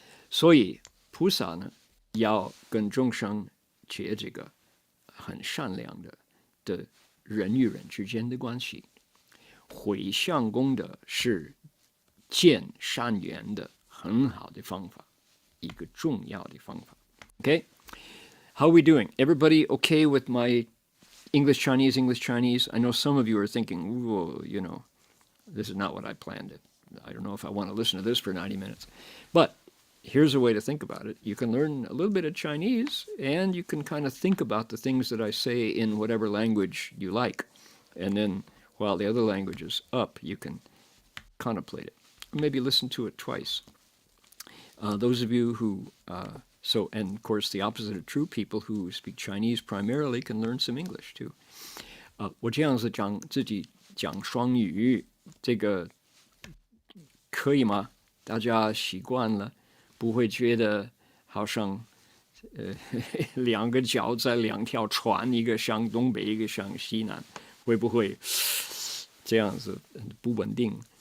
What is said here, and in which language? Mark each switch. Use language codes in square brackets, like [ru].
[zh] 所以菩萨呢，要跟众生结这个很善良的人与人之间的关系。回向功德是见善缘的很好的方法，一个重要的方法。 [en] Okay? How are we doing? Everybody okay with my English Chinese? I know some of you are thinking, well, this is not what I planned. I don't know if I want to listen to this for 90 minutes. But here's a way to think about it. You can learn a little bit of Chinese, and you can kind of think about the things that I say in whatever language you like. And then while the other language is up, you can contemplate it. Or maybe listen to it twice. Those of you who, and of course the opposite are true, people who speak Chinese primarily can learn some English too. [zh] 我这样子自己讲双语，这个可以吗？大家习惯了，不会觉得好像两个脚在两条船，一个向东北，一个向西南，会不会这样子不稳定？